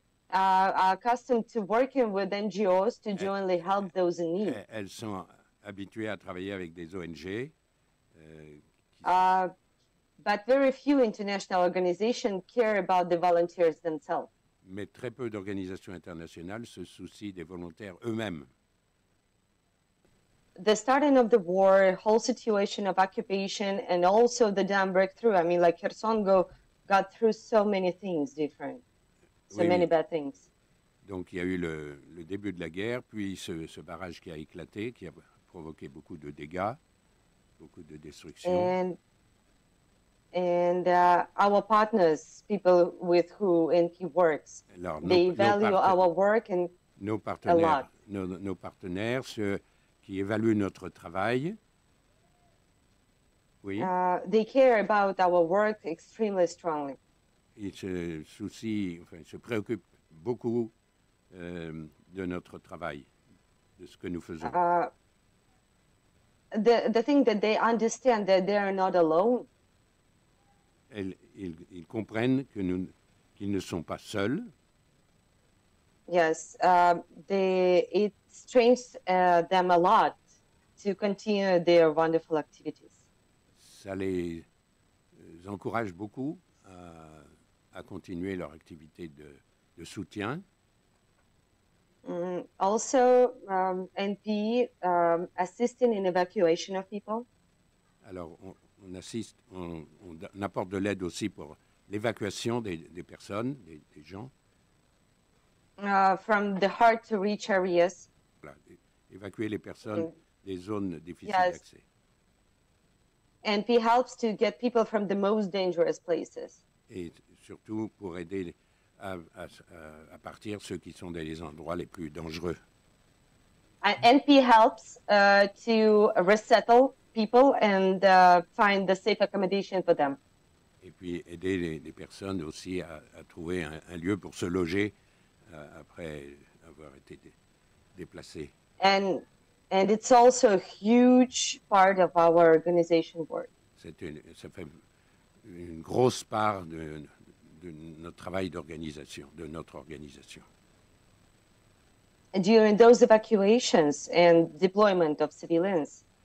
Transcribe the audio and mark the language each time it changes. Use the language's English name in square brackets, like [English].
[English] Are accustomed to working with NGOs to jointly help those in need. [French] Elles sont habituées à travailler avec des ONG. [English] But very few international organizations care about the volunteers themselves. [French] Mais très peu d'organisations internationales se soucient des volontaires eux-mêmes. [English] The starting of the war, whole situation of occupation, and also the dam breakthrough. I mean, like Kherson got through so many things different, many bad things. [French] Donc il y a eu le début de la guerre, puis ce barrage qui a éclaté, qui a provoqué beaucoup de dégâts, beaucoup de destruction. [English] And our partners, people with who NP works, [French] Alors, [English] they value our work and [French] nos [English] a lot. [French] partenaires, nos partenaires, ceux qui évaluent notre travail, oui, [English] They care about our work extremely strongly. [French] ils se soucient, enfin, se préoccupent beaucoup de notre travail, de ce que nous faisons. [English] The thing that they understand that they are not alone. [French] Ils comprennent qu'ils ne sont pas seuls. [English] Yes, it strains them a lot to continue their wonderful activities. [French] Ça les encourage beaucoup à continuer leur activité de soutien. [English] Also, NP assisting in evacuation of people. [French] Alors, on assiste, on apporte de l'aide aussi pour l'évacuation des personnes, des gens. [English] From the hard to reach areas. [French] Voilà, évacuer les personnes des zones difficiles [English] Yes. [French] d'accès. [English] NP helps to get people from the most dangerous places. [French] Et surtout pour aider à partir ceux qui sont dans les endroits les plus dangereux. [English] And NP helps to resettle people and find the safe accommodation for them. [French] Et puis aider les personnes aussi à trouver un lieu pour se loger après avoir été déplacées. [English] And it's also a huge part of our organization work. [French] Ça fait une grosse part de notre travail d'organisation, de notre organisation. [English] And during those evacuations and deployment of civilians,